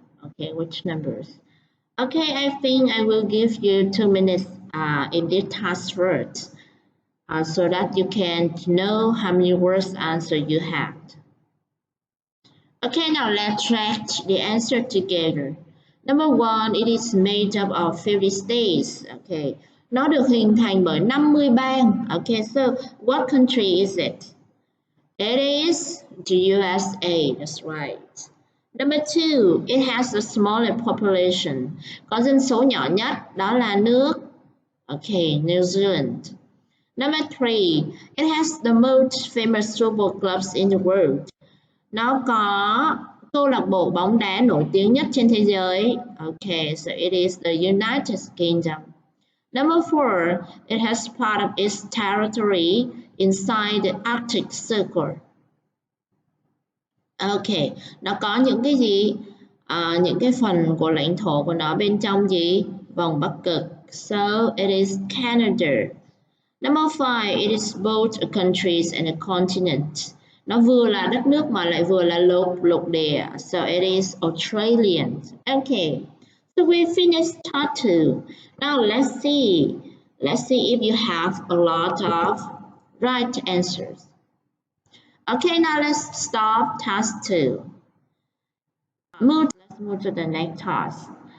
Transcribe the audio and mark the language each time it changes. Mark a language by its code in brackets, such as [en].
[en] Okay, which numbers. Okay, I think I will give you 2 minutes in this task first. So that you can know how many words answer you have. Okay, now let's check the answer together. Number 1, it is made up of 50 states. [vi] Okay, nó được hình thành bởi 50 bang. [en] Okay, so what country is it? It is the USA. That's right. Number 2, it has the smaller population. [vi] Có dân số nhỏ nhất, đó là nước. [en] Okay, New Zealand. Number 3, it has the most famous football clubs in the world. [vi] Nó có câu lạc bộ bóng đá nổi tiếng nhất trên thế giới. [en] Okay, so it is the United Kingdom. Number 4, it has part of its territory inside the Arctic Circle. [vi] Okay, nó có những cái gì? Những cái phần của lãnh thổ của nó bên trong gì? [en] Vòng Bắc Cực. So it is Canada. Number 5, it is both a countries and a continent. [vi] Nó vừa là đất nước mà lại vừa là lục địa. [en] So it is Australian. Okay, so we finished part 2. Now let's see. Let's see if you have a lot of right answers. Okay, now let's stop task 2. Let's move to the next task.